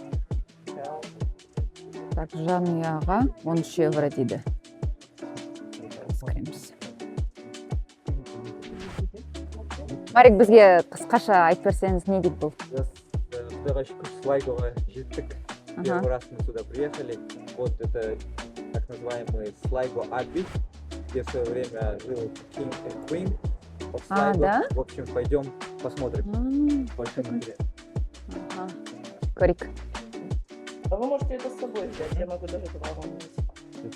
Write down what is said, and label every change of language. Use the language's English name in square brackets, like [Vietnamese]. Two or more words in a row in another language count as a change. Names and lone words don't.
[Kazakh] Так, жанұяға 13 евро дейді. Көреміз. Марик, бізге қысқаша айтып берсеңіз, не дейді бұл? Құдайға шүкір Слайгоға жеттік. [Russian] Первый раз мы сюда приехали. Вот это так называемый Sligo Abbey, где в свое время жил [English] King and Queen of Sligo. [Russian] Да? В общем, пойдем посмотрим. Очень интересно. Корик. А вы можете это с собой взять, я могу даже два вам взять.